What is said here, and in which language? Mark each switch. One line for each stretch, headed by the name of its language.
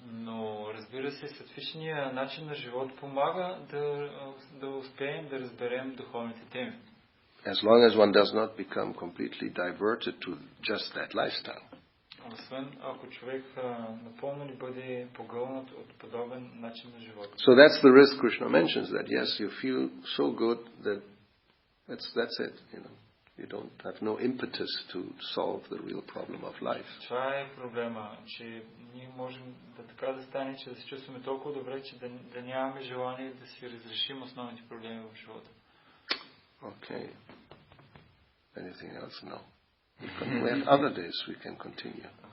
Bulgarian: Но разбира се, сатвичният начин на живот помага да успеем да разберем духовните теми.
English: As long as one does not become completely diverted to just that lifestyle.
Bulgarian: Освен ако човек напълно не бъде погълнат от подобен начин на живот.
English: So that's the risk Krishna mentions, that yes, you feel so good that that's it, You don't have no impetus to solve the real problem of life.
Bulgarian: Това е проблема, че ние можем така да стане, че да се чувстваме толкова добре, че да нямаме желание да си разрешим основните проблеми в живота.
English: Okay. Anything else? No. We have other days we can continue.